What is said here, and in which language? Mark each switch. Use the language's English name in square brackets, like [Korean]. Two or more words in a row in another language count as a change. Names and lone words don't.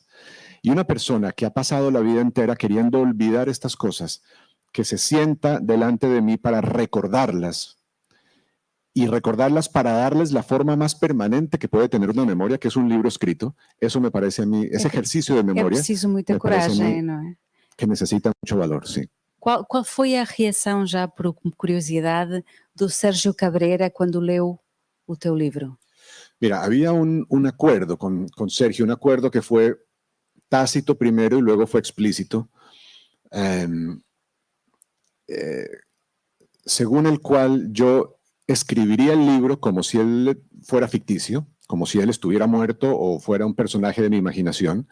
[Spanish] Y una persona que ha pasado la vida entera queriendo olvidar estas cosas, que se sienta delante de mí para recordarlas, y recordarlas para darles la forma más permanente que puede tener una memoria, que es un libro escrito. Eso me parece a mí, ese ejercicio de [Portuguese] É [Spanish] memoria, [Portuguese] preciso muita [Spanish] me parece a mí [Portuguese] coragem, não é? [Spanish] que necesita mucho valor, sí. [Portuguese] Qual foi a reação, já por curiosidade, do Sérgio Cabreira quando leu o teu livro? [Spanish] Mira, había un acuerdo con Sergio, un acuerdo que fue tácito primero y luego fue explícito, según el cual yo escribiría el libro como si él fuera ficticio, como si él estuviera muerto o fuera un personaje de mi imaginación.